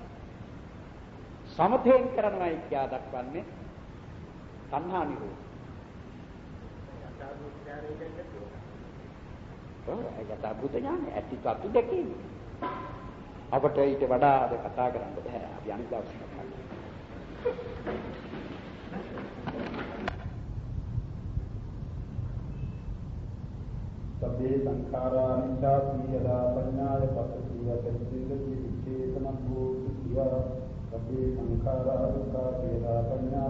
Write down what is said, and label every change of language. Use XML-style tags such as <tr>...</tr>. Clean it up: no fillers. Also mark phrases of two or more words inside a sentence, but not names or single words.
<si>සමථයෙන් කරනවායි කියා දක්වන්නේ තණ්හා නිරෝධය. ඒකට අභූත ඥානය ඇතිපත් දෙකකින් අපට ඊට වඩා අද කතා කරන්න බෑ. අපි අනිත් දවසේ කතා කරමු.</si> <pi>සබ්බේ සංඛාරා නිච්ඡාති යදා පඤ්ඤාය පස්සී යතේති විචේතනං භූතිවා සබ්බේ සංඛාරා දුක්ඛා යදා පඤ්ඤාය</pi>